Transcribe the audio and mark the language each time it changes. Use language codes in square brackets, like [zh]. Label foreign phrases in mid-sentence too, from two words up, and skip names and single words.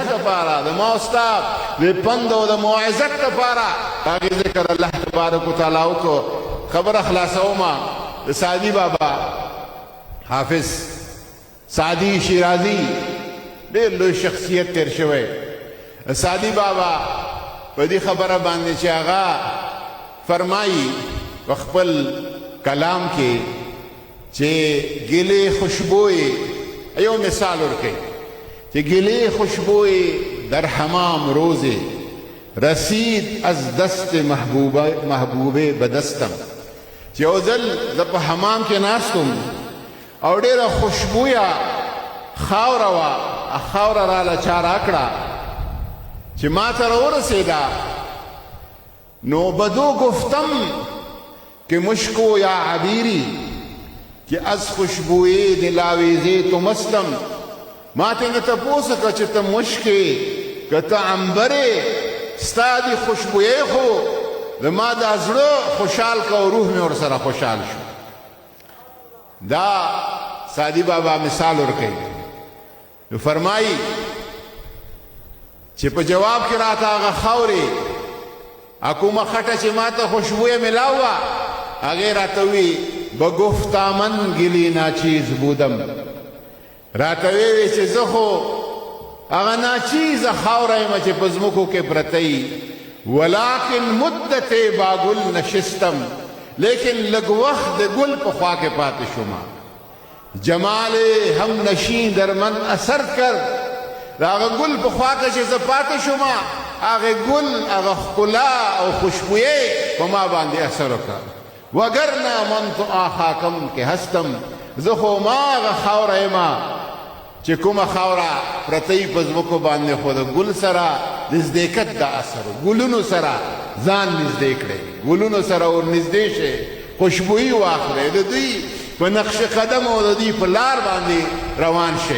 [ps] دپاره د ما او ستا د پند او د موعظت دپاره هغې ذکر [ar] الله تبارک وتعالی [ps] وکړو خبره خلاصومه د سعدي بابا حافظ سعدي شیرازي ډېر لوی شخصیت تیر شوی سعدي بابا په دې خبره باندې چې هغه فرمایي په خپل کلام کې چې ګلې خوشبوی یو مثال ورکوي چې ګلې خوشبوی [fa] در حمام روزه رسید از دست محبوبه بدستم [ps] چې یو ځل زه په حمام کې ناستم او ډېره خوشبویه خاوره وه خاوره راله چا راکړه چې ما ته راورسېده نو [fa] بدو گفتم که مشکو یا عبیری که از خوشبوی دلاویزه تو مستم [ps] ما ته نه تپوس وکړه چې ته مشکې که ته عنبرې ستا دې خوشبویۍ خو زما دا زړه خوشحال که او روح مې ورسره خوشحال شو دا سعدي بابا مثال ورکوي نو فرمایي چې په جواب کې راته هغه خاورې کومه خټه چې ما ته خوشبویه ملاو وه هغې راته وی [fa] بگفتا من گلی ناچیز بودم [ps] راته ویې چې زه خو هغه ناچیزه خاوره یم چې په ځمکو کې پرته یي [fa] ولکن مدت با گل نشستم [ps] لیکن لږ وخت د ګل په خوا کې پاتې شومه جمال هم [fa] نشین در من اثر کرد [ps] د هغه ګل په خوا کې چې زه پاتې شومه هغې ګل هغه ښکلا او خوشبویۍ په ما باندې اثر وکړه [fa] وگرنه من تو آخاکم که هستم [ps] زه خو ما هغه خاوره یمه چې کومه خاوره پرته یي په ځمکو باندې خو د ګل سره نزدېکت د اثر ګلونو سره ځان نږدې کړئ ګلونو سره ور نږدې شئ خوشبویي واخلئ د دوی په نقش قدم او د دوی په لار باندې روان شئ